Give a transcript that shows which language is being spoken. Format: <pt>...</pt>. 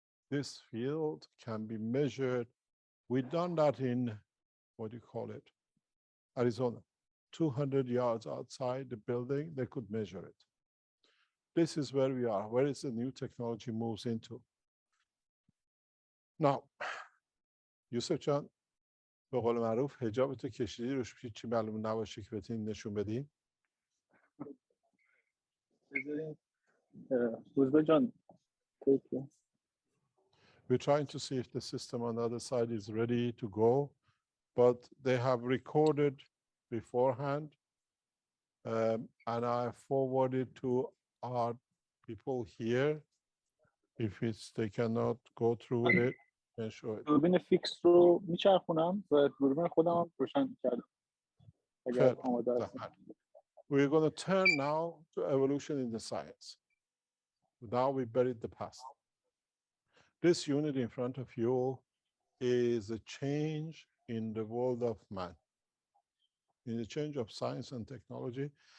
<en>This field can be measured. We've done that in, what do you call it, Arizona. 200 yards outside the building, they could measure it. This is where we are, where is the new technology moves into.</en> <fa>Now, Yusuf Chan, به قول معروف حجابتو کشیدی روش چی معلوم نباشه که بتونین نشون بدین. روزبه جان.</fa> <en>We're trying to see if the system on the other side is ready to go, but they have recorded beforehand, and I forwarded to our people here If they cannot go through with it, then show it.</en> <fa>دوربین فیکس رو میچرخونم و دوربین خودم هم روشن کردم اگر آماده هستم.</fa> <en>We're going to turn now to evolution in the science. Now we buried the past. This unit in front of you is a change in the world of man, in the change of science and technology.</en>